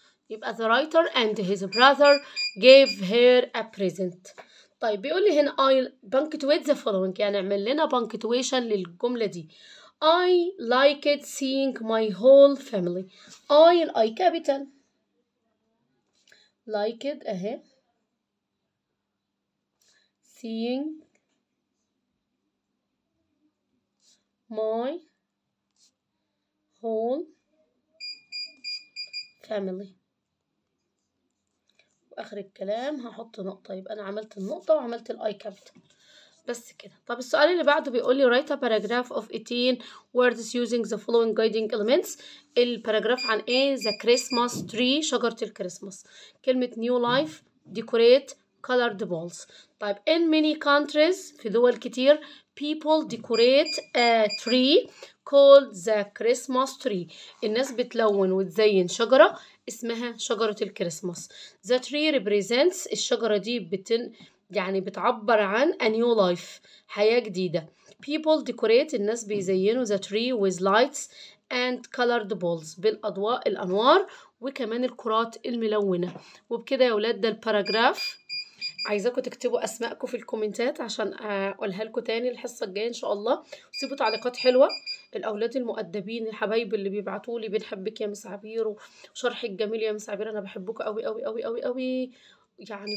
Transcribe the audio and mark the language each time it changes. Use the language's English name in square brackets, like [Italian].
[English] يبقى the writer and his brother gave her a present. [Arabic] طيب بيقول لي هنا [English] I punctuate the following [Arabic] يعني اعمل لنا punctuation للجملة دي. [English] I liked seeing my whole family. I capital liked اهي seeing my whole family. [Arabic] واخر الكلام هحط نقطة. يبقى انا عملت النقطة وعملت الاي كابيتال بس كده. طب السؤال اللي بعده بيقول لي [English] write a paragraph of 18 words using the following guiding elements. [Arabic] الباراجراف عن ايه؟ [English] the Christmas tree [Arabic] شجرة الكريسماس. [English] كلمة new life decorate colored balls. طيب in many countries [Arabic] في دول كتير [English] people decorate a tree called the Christmas tree. [Arabic] الناس بتلون وتزين شجرة اسمها شجرة الكريسماس. [English] The tree represents [Arabic] الشجرة دي يعني بتعبر عن [English] a new life [Arabic] حياة جديدة. [English] People decorate [Arabic] الناس بيزينوا [English] the tree with lights and colored balls [Arabic] بالأضواء الأنوار وكمان الكرات الملونة. وبكده يا ولاد ده الباراجراف. عايزاكم تكتبوا اسماءكم في الكومنتات عشان اقولها لكم تاني الحصه الجايه ان شاء الله. وسيبوا تعليقات حلوه. الاولاد المؤدبين الحبايب اللي بيبعتوا لي بنحبك يا مس عبير وشرحك الجميل يا مس عبير انا بحبكم قوي قوي قوي قوي قوي يعني.